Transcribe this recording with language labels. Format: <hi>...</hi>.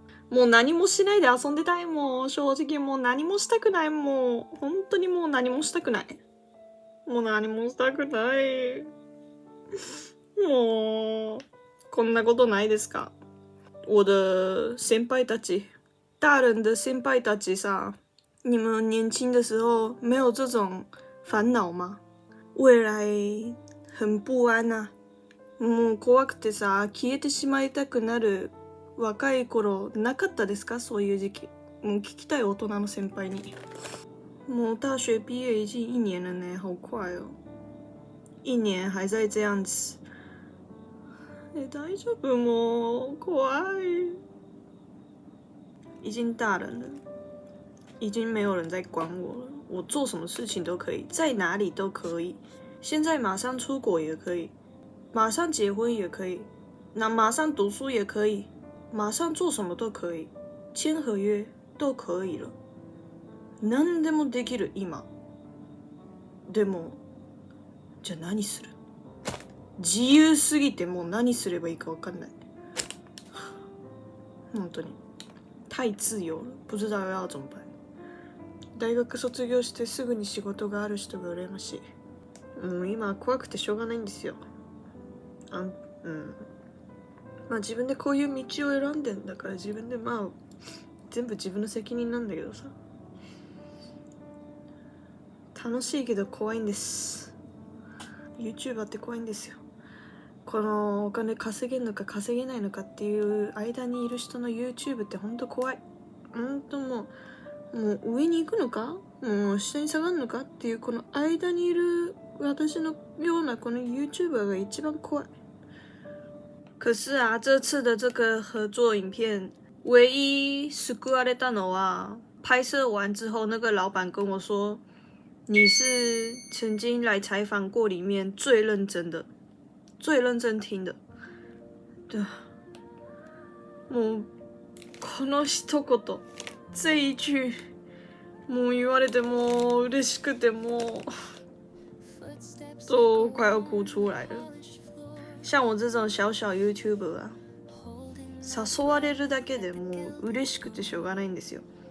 <ja>もう何もしないで遊んでたいもん。正直もう何もしたくないもん。本当にもう何もしたくない。もう何もしたくない。もうこんなことないですか？</ja> <zh>我的先輩たち，大人的先輩たちさ，你們年輕的時候沒有這種煩惱嗎？未來很不安啊。</zh> <ja>もう怖くてさ、消えてしまいたくなる若い頃なかったですか？そういう時期。もう聞きたい大人の先輩に。</ja> <zh>もう大學畢業已經1年了呢，好快哦！1年還在這樣子。</zh> <ja>大丈夫？もう怖い。</ja> <zh>已經大人了，已經沒有人在管我了。我做什麼事情都可以，在哪裡都可以。現在馬上出國也可以，馬上結婚也可以，那馬上讀書也可以，馬上做什麼都可以，簽合約都可以了。</zh> <ja>何でもできる今。でも、じゃあ何する？自由すぎてもう何すればいいか分かんない。本当に</ja> <zh>太自由了，不知道要怎麼辦。</zh> <ja>大学卒業してすぐに仕事がある人が羨ましい。もう今怖くてしょうがないんですよ。まあ自分でこういう道を選んでんだから自分でまあ全部自分の責任なんだけどさ。楽しいけど怖いんです。YouTuber って怖いんですよ。このお金稼げるのか稼げないのかっていう間にいる人の YouTube ってほんと怖い。ほんともう上に行くのかもう下に下がるのかっていうこの間にいる私のようなこの YouTuber が一番怖い。</ja> <zh>可是啊，這次的這個合作影片唯一救われたのは拍攝完之後那個老闆跟我說你是曾經來採訪過裡面最認真的最認真聽的。</zh> <ja>對，もうこの一言</ja> <zh>這一句</zh> <ja>もう言われてもう嬉しくてもう</ja> <zh>都快要哭出來了。像我這種小小 YouTuber 啊，</zh> <ja>誘われるだけでもう嬉しくてしょうがないんですよ。</ja>